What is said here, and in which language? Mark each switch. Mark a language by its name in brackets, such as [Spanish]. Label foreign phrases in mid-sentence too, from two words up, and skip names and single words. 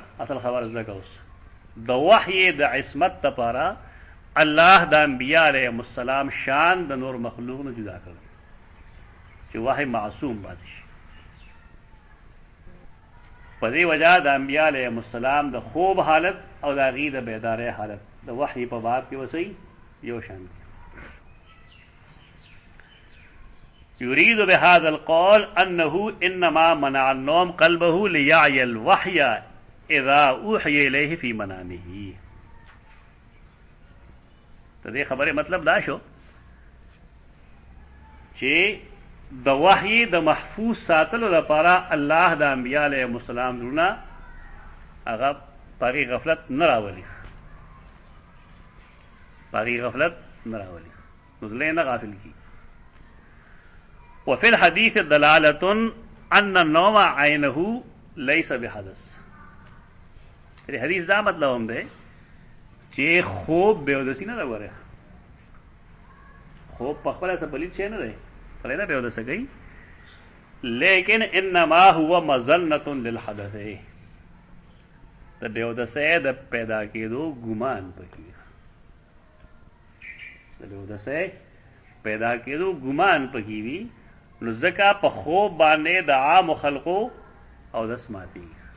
[Pashto] اصل خبر ځکه اوس د وحی د عصمت لپاره الله د انبیاء [Arabic] علیهم السلام [Pashto] شان د نور مخلوق نه جدا کړ چې وحی معصوم پاتې شي. په دې وجه د انبیاء [Arabic] علیهم السلام [Pashto] د خوب حالت او د هغې د بیدارۍ حالت د وحی په باب کې وسئ یو شان دی. [Arabic] يريد بهذا القول أنه إنما منع النوم قلبه ليعي الوحي إذا أوحي إليه في منامه. [Pashto] تدې خبره مطلب دا شو چې د وحی د محفوظ ساتلو لپاره الله د انبیاء [Arabic] علیهم السلام [Pashto] زړونه هغه پاغي غفلت نه راولي، پاغي غفلت نه راولي، نو زړه نه غافل کی. [Arabic] وفي الحديث دلالة أن النوم عينه ليس بحدث. [Pashto] دې حدیث دا مطلب هم دی چې خوب بېودسي نه ده. ګوره خوب په خپله څه پلید شی نه دی، سړی نه بېودسه کوي، لیکن [Arabic] انما هو مظنة للحدث. [Pashto] د بېودسۍ د پیدا کېدو ګمان پکې، د بېودسۍ پیدا کېدو ګمان پکې وي، نو ځکه په خوب باندې د عامو خلقو اودس ماتېږي.